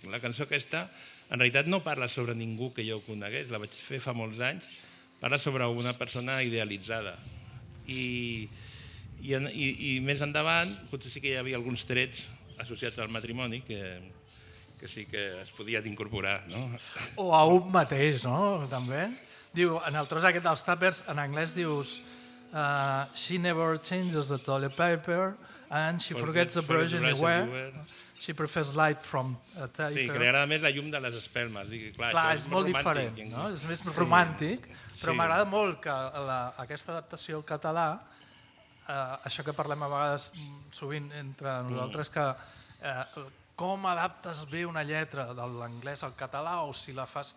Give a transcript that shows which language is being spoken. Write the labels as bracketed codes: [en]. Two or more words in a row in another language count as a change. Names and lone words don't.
[ca] La cançó aquesta, en realitat no parla sobre ningú que jo conegués, la vaig fer fa molts anys, parla sobre una persona idealitzada. I més endavant, potser sí que hi havia alguns trets associats al matrimoni que sí que es podien incorporar, no? O a un mateix, no? També. Diu, en el tros aquest dels tàpers, en anglès dius [en] she never changes the toilet paper and she forgets the brush anywhere. She prefers light from a taper. [ca] Sí, que li agrada més la llum de les espelmes. Clar, és molt diferent, no? És més romàntic, però m'agrada molt que aquesta adaptació al català, això que parlem a vegades sovint entre nosaltres, que com adaptes bé una lletra de l'anglès al català o si la fas...